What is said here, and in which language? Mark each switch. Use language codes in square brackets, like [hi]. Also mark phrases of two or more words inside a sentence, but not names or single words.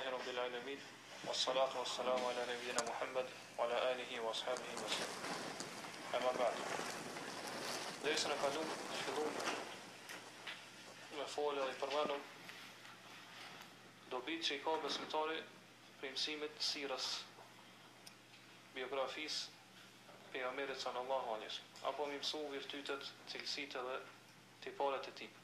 [ar] رب العالمين، والصلاة والسلام على نبينا محمد وعلى آله وأصحابه وسلم. أما بعد. [sq] Derisa në kalum, fillum me folë dhe përmendëm dobit që I ka besimtari për mësimit të sirës, biografisë pejgamberit [ar] صلى الله عليه وسلم, [sq] apo më mësu virtytet, cilësitë dhe tiparet e tij.